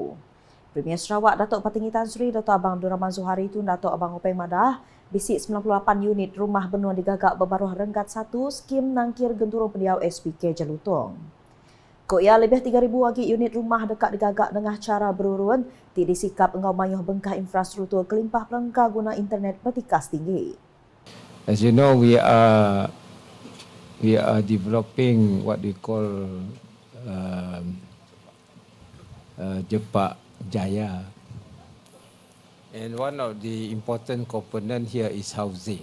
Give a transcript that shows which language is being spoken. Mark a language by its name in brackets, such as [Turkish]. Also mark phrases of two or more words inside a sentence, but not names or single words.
[Iban] Premier Sarawak Datuk Patinggi Tan Sri Datuk Abang Abdul Rahman Zuhari tu Datuk Abang Openg Madah bisik 98 unit rumah benua digagak berbaruh renggat 1 skim nangkir genturung pendiau SPK Jelutong. Kok ia lebih 3,000 lagi unit rumah dekat digagak dengan cara berurun ti disikap engau mayuh bengkah infrastruktur kelimpah pelengkah guna internet bertikas tinggi. [English] As you know, we are developing what we call Jepak Jaya, and one of the important component here is housing.